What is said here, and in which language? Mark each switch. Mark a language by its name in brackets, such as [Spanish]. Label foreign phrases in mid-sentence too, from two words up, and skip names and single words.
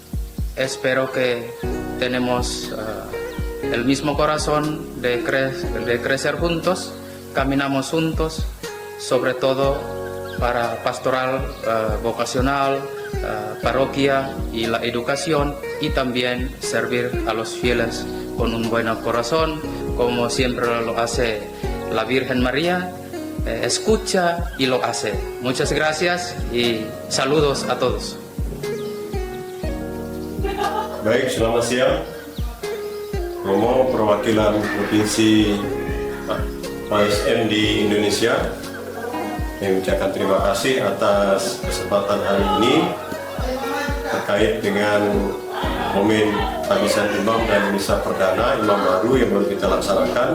[Spanish] Espero que tenemos el mismo corazón de crecer juntos, caminamos juntos, sobre todo para pastoral, vocacional, parroquia y la educación, y también servir a los fieles con un buen corazón, como siempre lo hace la Virgen María. Escucha y lo hace. Muchas gracias y saludos a todos. [Indonesian] Baik, selamat siang. Romo perwakilan Provinsi OSM di Indonesia mengucapkan terima kasih atas kesempatan hari ini terkait dengan momen tabisan imam dan misa perdana imam baru yang baru kita laksanakan.